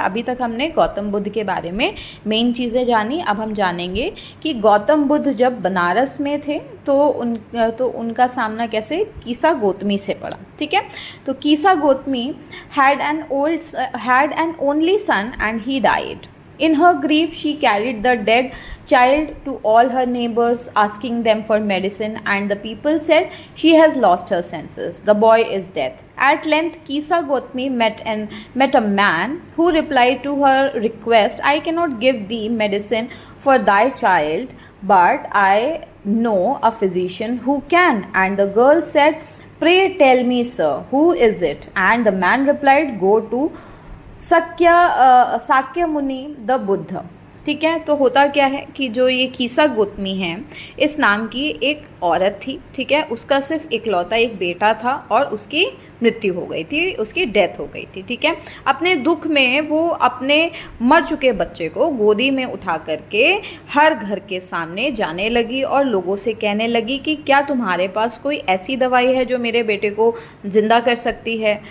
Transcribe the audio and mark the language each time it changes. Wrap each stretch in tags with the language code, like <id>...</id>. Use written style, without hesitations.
<hi>अभी तक हमने गौतम बुद्ध के बारे में मेन चीज़ें जानी। अब हम जानेंगे कि गौतम बुद्ध जब बनारस में थे तो उनका सामना कैसे कीसा गौतमी से पड़ा, ठीक है।</hi> <en>तो Kisa Gautami had an only son and he died. In her grief, she carried the dead child to all her neighbors, asking them for medicine, and the people said, "She has lost her senses. The boy is dead." At length, Kisa Gotmi met a man who replied to her request, "I cannot give thee medicine for thy child, but I know a physician who can." And the girl said, "Pray tell me, sir, who is it?" And the man replied, "Go to Sakya Muni the Buddha."</en> <hi>ठीक है। तो होता क्या है कि जो ये कीसा गौतमी है, इस नाम की एक औरत थी, ठीक है। उसका सिर्फ इकलौता एक बेटा था और उसकी मृत्यु हो गई थी, उसकी डेथ हो गई थी, ठीक है। अपने दुख में वो अपने मर चुके बच्चे को गोदी में उठा करके हर घर के सामने जाने लगी और लोगों से कहने लगी कि क्या तुम्हारे पास कोई ऐसी दवाई है जो मेरे बेटे को ज़िंदा कर सकती है।</hi>